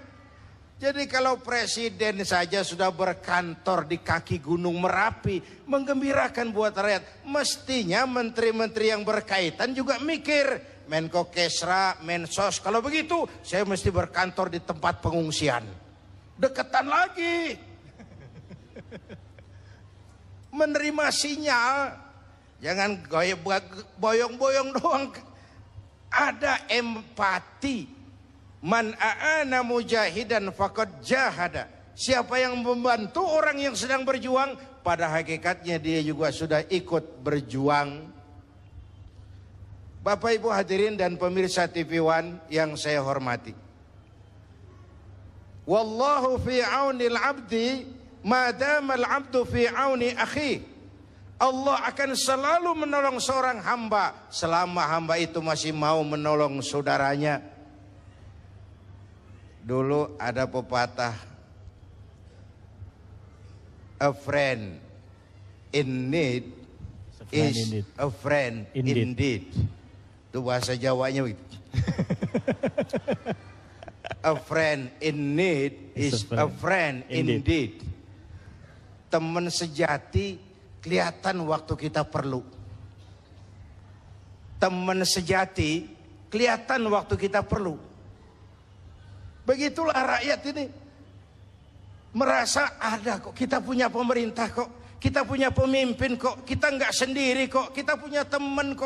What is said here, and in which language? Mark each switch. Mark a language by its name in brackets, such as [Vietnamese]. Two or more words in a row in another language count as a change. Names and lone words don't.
[Indonesian] Jadi kalau presiden saja sudah berkantor di kaki Gunung Merapi, menggembirakan buat rakyat, mestinya menteri-menteri yang berkaitan juga mikir, Menko Kesra, Mensos, kalau begitu saya mesti berkantor di tempat pengungsian. Deketan lagi. Menerima sinyal, jangan boyong-boyong doang. Ada empati. [Arabic] من أعان مجاهدا فقد جاهد. [Indonesian] Siapa yang membantu orang yang sedang berjuang, pada hakikatnya dia juga sudah ikut berjuang. Bapak Ibu hadirin dan pemirsa TV One yang saya hormati. [Arabic] والله في عون العبد ما دام العبد في عون أخيه. [Indonesian] Allah akan selalu menolong seorang hamba selama hamba itu masih mau menolong saudaranya. Dulu ada pepatah, [English] a friend in need is a friend indeed. [Indonesian] Itu bahasa Jawanya begitu. [English] A friend in need is a friend indeed. [Indonesian] Teman sejati kelihatan waktu kita perlu. Teman sejati kelihatan waktu kita perlu. Begitulah rakyat ini. Merasa ada kok, kita punya pemerintah kok, kita punya pemimpin kok, kita nggak sendiri kok, kita punya teman kok.